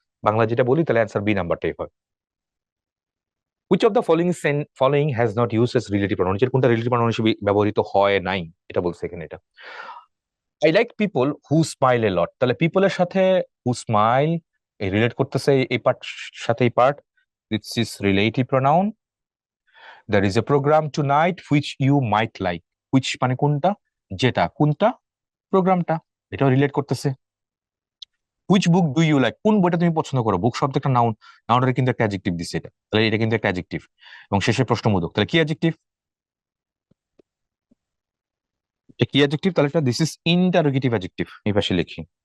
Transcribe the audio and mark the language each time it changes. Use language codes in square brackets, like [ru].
[bn] বাংলা যেটা বলি তাহলে অ্যান্সার বি নাম্বারটাই হয়। [en] Which of the following has not used as relative pronoun, [bn] এর কোনটা রিলেটিভ প্রনাউন হিসেবে ব্যবহৃত হয় নাই, এটা বলছে এখানে। এটা [en] I like people who smile a lot, [bn] তাহলে পিপলের সাথে হু স্মাইল এই রিলেট করতেছে, এই পার্ট সাথে এই part, [en] This is relative pronoun. There is a program tonight which you might like, which [bn] মানে কোনটা, যেটা, কোনটা, প্রোগ্রামটা, এটাও রিলেট করতেছে। [en] which book do you like, [bn] কোন বইটা তুমি পছন্দ করো, বুক শব্দ একটা নাউন, নাউনের কিন্তু একটা অ্যাডজেক্টিভ দিচ্ছে এটা, তাহলে এটা কিন্তু একটা অ্যাডজেক্টিভ, এবং শেষে প্রশ্নবোধক, তাহলে কি অ্যাডজেক্টিভ, এটা কি অ্যাডজেক্টিভ, তাহলে এটা দিস ইজ ইন্টারোগেটিভ অ্যাডজেক্টিভ, এই পাশে লিখি।